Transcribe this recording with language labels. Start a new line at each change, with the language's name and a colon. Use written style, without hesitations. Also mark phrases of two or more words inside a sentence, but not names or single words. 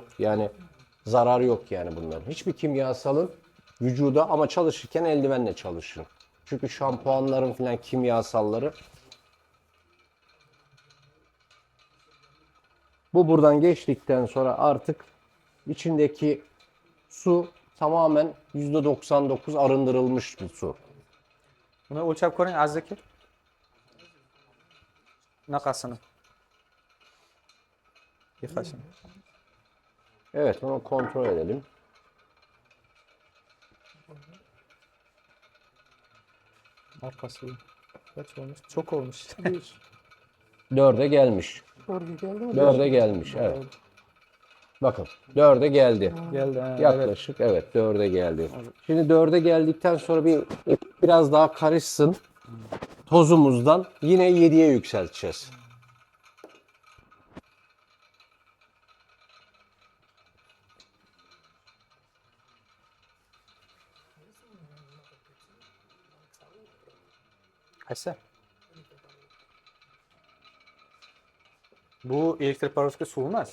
Turkish: Yani zararı yok yani bunların. Hiçbir kimyasalın vücuda, ama çalışırken eldivenle çalışın. Çünkü şampuanların filan kimyasalları. Bu buradan geçtikten sonra artık içindeki su tamamen %99 arındırılmış bir su.
Uzbek: Buni o'lchab ko'ring aziz aka. Bunaqasini.
Turkish: Yıkasın. Evet, onu kontrol edelim. Arkası. Kaç olmuş? Çok olmuş. 4'e gelmiş. 4'e gelmiş, evet. Bakın 4'e geldi. Geldi. Ha, evet. Yaklaşık, evet, 4'e geldi. Şimdi 4'e geldikten sonra biraz daha karışsın. Tozumuzdan yine 7'ye yükselteceğiz.
Uzbek: Qaysi? Bu elektroporovka suv emas.